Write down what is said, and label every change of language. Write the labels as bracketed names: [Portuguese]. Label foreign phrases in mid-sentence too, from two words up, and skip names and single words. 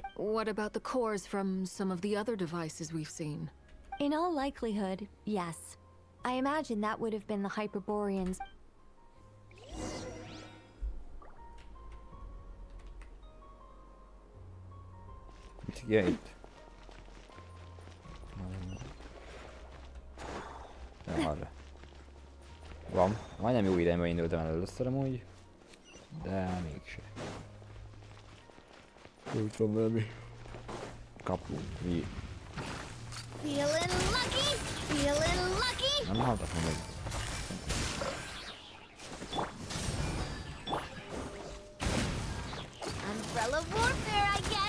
[English] What about the cores from some of the other devices we've seen? In all likelihood, yes. I imagine that would have been the Hyperboreans. Gate. [Hungarian] Arra. Van. Majdnem jó irányba indultam el először amúgy. De mégse. Úgy van valami. Kapu. Mi? [English] Feeling lucky! Feeling lucky! [Hungarian] Nem hallgatom meg. [English] Umbrella warfare, I guess!